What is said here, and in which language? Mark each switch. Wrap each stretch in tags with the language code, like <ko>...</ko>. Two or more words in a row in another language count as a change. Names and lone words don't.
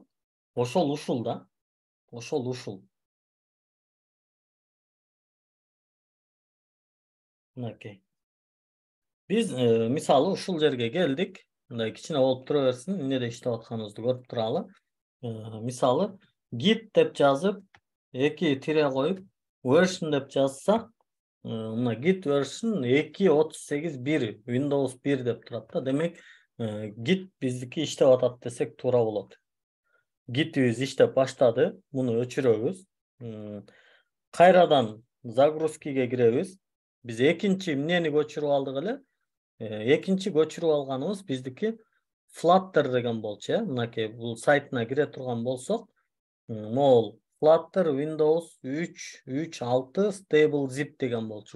<ky>Ушул да. Ушул. Мынакей. Биз мисалы ушул жерге келдик. Мындай кичине болуп тура берсин, эмнеде иштеп атканыбызды көрүп туралы. Мисалы git деп жазып, 2 тире коюп, version деп жазсак, мына</ky> <en>git version 2.38.1 Windows</en> <ky>1 деп турат да. Демек, git биздики иштеп атат десек туура болот. Git'ибиз иштеп баштады. Муну өчүрөбүз. Кайрадан загрузкиге киребиз. Биз экинчи эмнени көчүрүп алдык эле? Экинчи көчүрүп алганыбыз биздики Flutter деген болчу, мынакей бул сайтына кире турган болсок, могул Flutter Windows 3.3.6 Stable Zip деген болчу.</ky>